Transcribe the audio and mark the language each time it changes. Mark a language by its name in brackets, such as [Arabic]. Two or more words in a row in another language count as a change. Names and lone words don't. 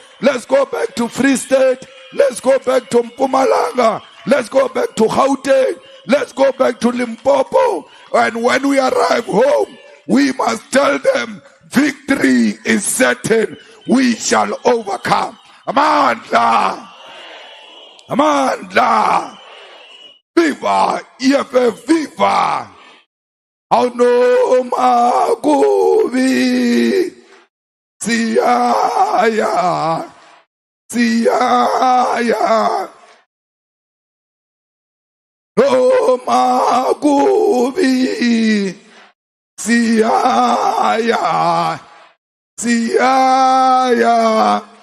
[English] Let's go back to Free State. Let's go back to Mpumalanga. Let's go back to Gauteng. Let's go back to Limpopo. And when we arrive home, we must tell them victory is certain. We shall overcome. Amandla. Amandla. Viva EFF, viva. [Zulu] Auno maguvi. Siaya. Siaya. No maguvi. Siaya. Siaya.